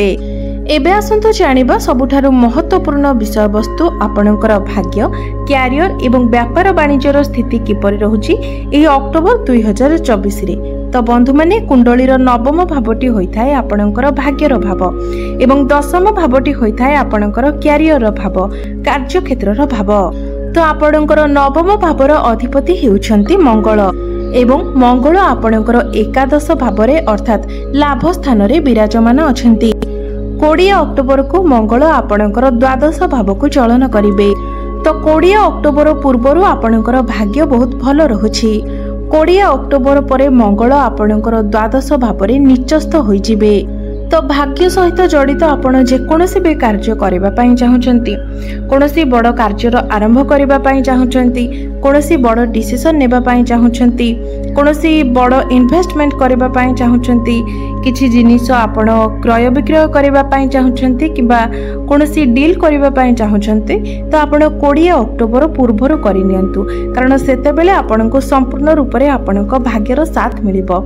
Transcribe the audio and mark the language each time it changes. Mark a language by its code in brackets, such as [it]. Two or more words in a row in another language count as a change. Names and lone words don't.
[or] ଏବେ ଆସନ୍ତୁ ଜାଣିବା ସବୁଠାରୁ ମହତ୍ୱପୂର୍ଣ୍ଣ ବିଷୟ ବସ୍ତୁ ଆପଣଙ୍କର ଭାଗ୍ୟ କ୍ୟାରିୟର ଏବଂ ବ୍ୟାପାର ବାଣିଜ୍ୟର ସ୍ଥିତି କିପରି ରହୁଛି ଏହି ଅକ୍ଟୋବର 2024 ରେ। ତ ବନ୍ଧୁ ମାନେ କୁଣ୍ଡଳୀର ନବମ ଭାବଟି ହୋଇଥାଏ ଆପଣଙ୍କର ଭାଗ୍ୟର ଭାବ ଏବଂ ଦଶମ ଭାବଟି ହୋଇଥାଏ ଆପଣଙ୍କର କ୍ୟାରିୟର ଭାବ କାର୍ଯ୍ୟ କ୍ଷେତ୍ରର ଭାବ। ତ ଆପଣଙ୍କର ନବମ ଭାବର ଅଧିପତି ହେଉଛନ୍ତି ମଙ୍ଗଳ ଏବଂ ମଙ୍ଗଳ ଆପଣଙ୍କର ଏକାଦଶ ଭାବରେ ଅର୍ଥାତ ଲାଭ ସ୍ଥାନ ରେ ବିରାଜମାନ ଅଛନ୍ତି। 20 ଅକ୍ଟୋବର କୁ ମଙ୍ଗଳ ଆପଣଙ୍କର ଦ୍ୱାଦଶ ଭାବ କୁ ଚଳନ କରିବେ। ତ 20 ଅକ୍ଟୋବର ପୂର୍ବରୁ ଆପଣଙ୍କର ଭାଗ୍ୟ ବହୁତ ଭଲ ରହୁଛି। 20 ଅକ୍ଟୋବର ପରେ ମଙ୍ଗଳ ଆପଣଙ୍କର ଦ୍ୱାଦଶ ଭାବରେ ନୀଚସ୍ଥ ହୋଇଯିବେ। ତ ଭାଗ୍ୟ ସହିତ ଜଡ଼ିତ ଆପଣ ଯେକୌଣସି ବି କାର୍ଯ୍ୟ କରିବା ପାଇଁ ଚାହୁଁଛନ୍ତି କୌଣସି ବଡ଼ କାର୍ଯ୍ୟର ଆରମ୍ଭ କରିବା ପାଇଁ ଚାହୁଁଛନ୍ତି କୌଣସି ବଡ଼ ଡିସିଜନ ନେବା ପାଇଁ ଚାହୁଁଛନ୍ତି କୌଣସି ବଡ଼ ଇନଭେଷ୍ଟମେଣ୍ଟ କରିବା ପାଇଁ ଚାହୁଁଛନ୍ତି କିଛି ଜିନିଷ ଆପଣ କ୍ରୟ ବିକ୍ରୟ କରିବା ପାଇଁ ଚାହୁଁଛନ୍ତି କିମ୍ବା କୌଣସି ଡିଲ କରିବା ପାଇଁ ଚାହୁଁଛନ୍ତି ତ ଆପଣ 20 ଅକ୍ଟୋବର ପୂର୍ବରୁ କରି ନିଅନ୍ତୁ କାରଣ ସେତେ ବେଳେ ଆପଣଙ୍କୁ ସମ୍ପୂର୍ଣ୍ଣ ରୂପ ରେ ଆପଣଙ୍କ ଭାଗ୍ୟର ସାଥ ମିଳିବ।